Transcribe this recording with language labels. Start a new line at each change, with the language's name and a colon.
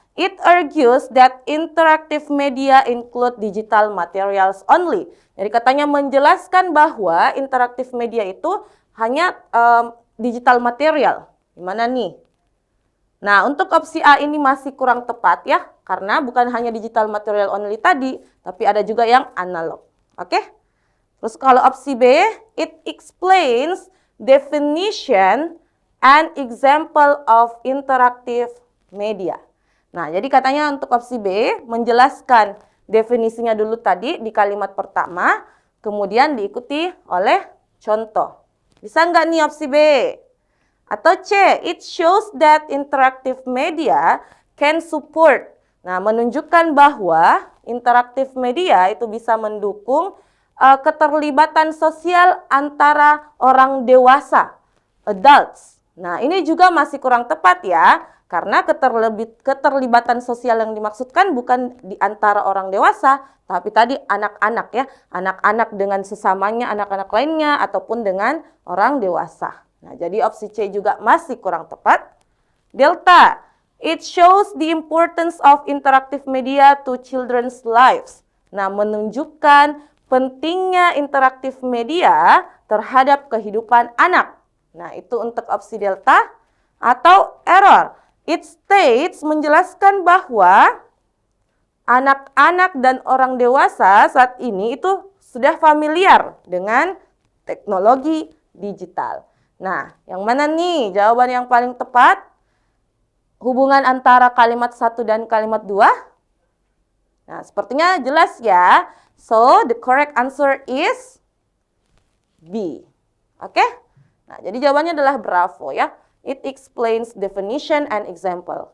English: It argues that interactive media include digital materials only.
Indonesian: Jadi katanya menjelaskan bahwa interaktif media itu hanya digital material. Gimana nih? Nah, untuk opsi A ini masih kurang tepat ya, karena bukan hanya
English: digital material only
Indonesian: tadi, tapi ada juga yang analog.
English: Oke?
Indonesian: Terus kalau opsi B,
English: it explains definition and example of interactive media.
Indonesian: Nah, jadi katanya untuk opsi B menjelaskan definisinya dulu tadi di kalimat pertama, kemudian diikuti oleh contoh. Bisa nggak nih opsi B? Atau C,
English: it shows that interactive media can support.
Indonesian: Nah, menunjukkan bahwa interaktif media itu bisa mendukung keterlibatan sosial antara orang dewasa, adults. Nah, ini juga masih kurang tepat ya. Karena keterlibatan sosial yang dimaksudkan bukan di antara orang dewasa, tapi tadi anak-anak ya. Anak-anak dengan sesamanya, anak-anak lainnya, ataupun dengan orang dewasa. Nah, jadi opsi C juga masih kurang tepat.
English: Delta, it shows the importance of interactive media to children's lives.
Indonesian: Nah, menunjukkan pentingnya interaktif media terhadap kehidupan anak. Nah, itu untuk opsi delta. Atau error,
English: it states
Indonesian: menjelaskan bahwa anak-anak dan orang dewasa saat ini itu sudah familiar dengan teknologi digital. Nah, yang mana nih jawaban yang paling tepat? Hubungan antara kalimat 1 dan kalimat 2? Nah, sepertinya jelas ya.
English: So, the correct answer is B. Oke?
Indonesian: Nah, jadi jawabannya adalah bravo ya.
English: It explains definition and example.